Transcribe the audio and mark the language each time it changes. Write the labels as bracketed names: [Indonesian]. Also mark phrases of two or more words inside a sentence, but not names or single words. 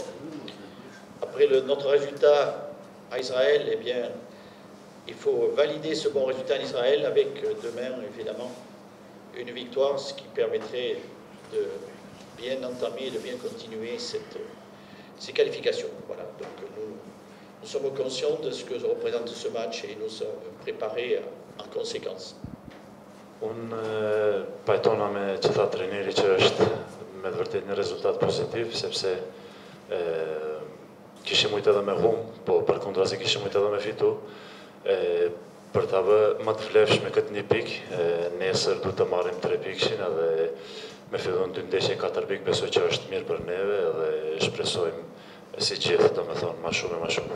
[French] Après notre résultat à Israël, eh bien, il faut valider ce bon résultat en Israël avec demain, évidemment, une victoire, ce qui permettrait de bien entamer, de bien continuer ces qualifications. Voilà. Donc nous sommes conscients de ce que représente ce match et nous sommes préparés en conséquence. [Albanian] Unë pajtona me gjitha treneri që është me vërtet një rezultat pozitiv, sepse kishim mujtë edhe me hum, po për kundrazi kishim mujtë edhe me fitu. Për ta vë më të vlefshme këtë një pikë, nesër du të marrim 3 pikshin edhe me fillon 2 ndeshje 4 pikë, besoj që është mirë për neve edhe shpresojmë si gjithë, do me thonë, ma shumë e ma shumë.